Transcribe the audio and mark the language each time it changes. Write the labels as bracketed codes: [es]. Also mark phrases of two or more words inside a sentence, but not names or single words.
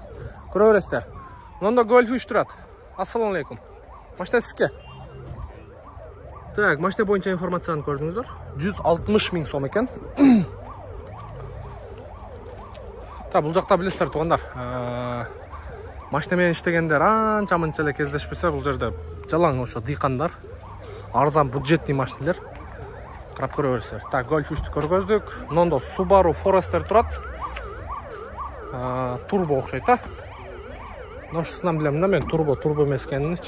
[kk] Көре өресіздер. Мұнда Golf 3 тұрады. Ассалам алейкум. Машина сізге? Так, машина бойынша информацияны көрдіңіздер. 160 000 сом екен. Бұл жақта білесіздер туғандар. [ky] машина менен иштегендер анча мынча эле кездешпесе, бул жерде жалаң ошо дыйкандар, арзан бюджетный машиналар. Карап көрө бересиздер. Так, Golf 3-тү көргөздүк. Мындан Subaru Forester турат. Турбо окшойт, а? Ошосунан билем да мен турбо эмес экениничи.